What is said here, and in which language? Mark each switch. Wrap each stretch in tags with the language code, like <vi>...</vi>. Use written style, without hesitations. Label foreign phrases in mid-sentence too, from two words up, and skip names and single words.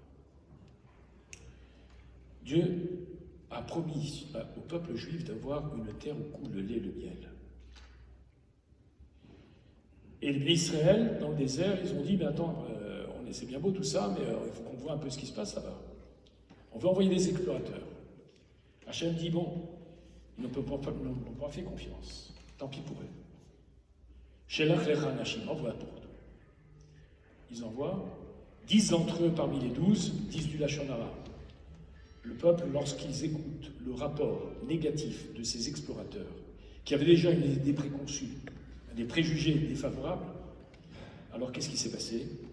<fr>Dieu a promis au peuple juif d'avoir une terre où coule le lait et le miel. Et les Israël, dans le désert, ils ont dit, mais attends, c'est bien beau tout ça, mais il faut qu'on voit un peu ce qui se passe là-bas. On veut envoyer des explorateurs. Hachem dit, bon, ils n'ont pas fait confiance. Tant pis pour eux.</fr> <he>שלח לך אנשים,</he> <fr>envoie pour eux. Ils envoient. 10 d'entre eux parmi les 12 disent du</fr> <he>לשון הרע.</he> <fr>Le peuple, lorsqu'ils écoutent le rapport négatif de ces explorateurs, qui avaient déjà une idée préconçue, des préjugés défavorables, alors qu'est-ce qui s'est passé?</fr>